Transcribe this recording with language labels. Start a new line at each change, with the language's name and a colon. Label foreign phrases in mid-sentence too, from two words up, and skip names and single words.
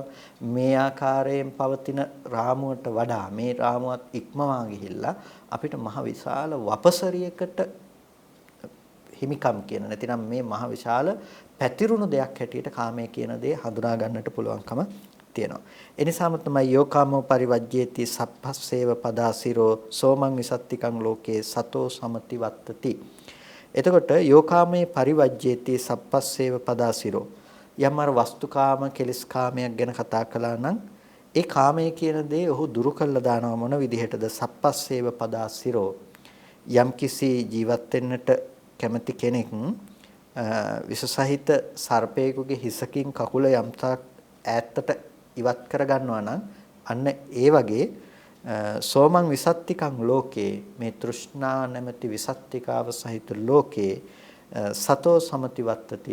Sinhala: මේ ආකාරයෙන් පවතින රාමුවට වඩා මේ රාමුවත් ඉක්මවා ගිහිල්ලා අපිට මහ විශාල වපසරියකට හිමිකම් කියන නැතිනම් මේ මහ විශාල පැතිරුණු දෙයක් හැටියට කාමය කියන දේ හඳුනා ගන්නට පුළුවන්කම තියෙනවා. ඒ නිසාම තමයි
Pali: යෝකාමෝ පරිවජ්ජේති සප්පස්සේව පදාසිරෝ සෝමං විසත්තිකං ලෝකේ සතෝ සමති වත්තති.
Sinhala: එතකොට
Pali: යෝකාමයේ පරිවජ්ජේති සප්පස්සේව පදාසිරෝ
Sinhala: යම් අර වස්තුකාම කෙලස්කාමයක් ගැන කතා කළා නම් ඒ කාමයේ කියන දේ ඔහු දුරු කළා දානවා මොන විදිහටද?
Pali: සප්පස්සේව පදාසිරෝ
Sinhala: යම් කිසි ජීවත් වෙන්නට කැමති කෙනෙක් විසසහිත සර්පයෙකුගේ හිසකින් කකුල යම්තාක් ඈතට ඉවත් කරගන්නවා නම් අන්න ඒ වගේ
Pali: සෝමං විසත්තිකං ලෝකේ
Sinhala: මේ තෘෂ්ණා නැමැති විසත්තිකාව සහිත ලෝකේ
Pali: සතෝ සමති වත්තති.